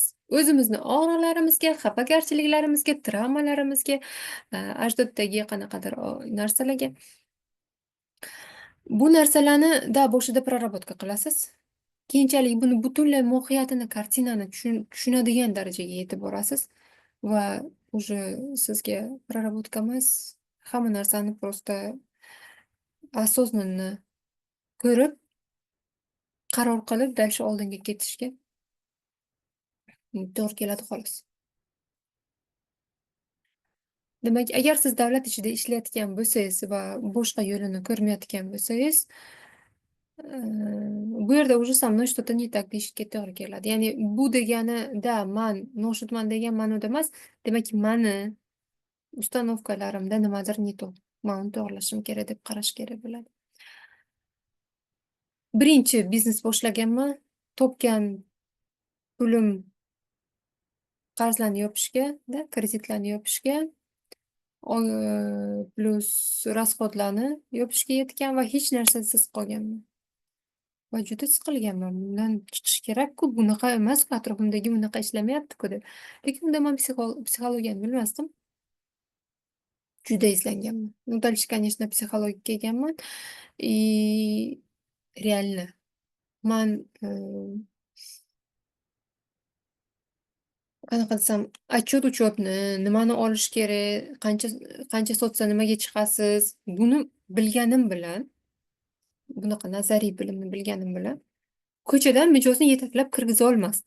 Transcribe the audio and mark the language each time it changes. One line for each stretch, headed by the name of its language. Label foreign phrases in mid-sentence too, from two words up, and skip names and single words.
Uzbek: O'zimizni og'riqlarimizga, xafagarchiliklarimizga, travmalarimizga, ajdaddagi qanaqadir narsalarga. Bu narsalarni boshida prarabotka qilasiz. Keyinchalik buni butunlay mohiyatini, kartinani tushunadigan darajaga yetib borasiz va уже sizga prarabotka emas, hamma narsani
Russian: просто осознанно
Uzbek: ko'rib, qaror qilib, dальше oldinga ketishga to'g'ri keladi xolos. Demak, agar siz davlat ichida ishlayotgan bo'lsangiz va boshqa yo'lini ko'rmayotgan bo'lsangiz, bu yerda
Russian: уже со мной что-то не так
Uzbek: deyishga to'g'ri keladi. Ya'ni bu degani, man noshudman degan ma'noda emas, demak, mani ustanovkalarimda nimadir
Russian: не то.
Uzbek: Men uni to'g'rilashim kerak deb qarash kerak bo'ladi. Birinchi biznes boshlaganman, topgan pulim qarzlarni yopishga, kreditlarni yopishga, plus rasxodlarni yopishga yetgan va hech narsasiz qolganman. Va juda siqilganman. Bundan chiqish kerak-ku, bunaqa emas-ku, atrofimdagi bunaqa ishlamayapti-ku deb. Lekin unda men psixologiyani bilmasdim. Juda izlanganman.
Russian: Ну, дальше, конечно,
Uzbek: psixologiyaga kelganman.
Russian: Реально.
Uzbek: Men qanaqa desam, отчет-uchotni, nimani olish kerak, qancha sotsa nimaga chiqasiz, buni bilganim bilan bunaqa nazariy bilimni bilganim bilan ko'chadan mijozni yetaklab kirgiza olmasdim.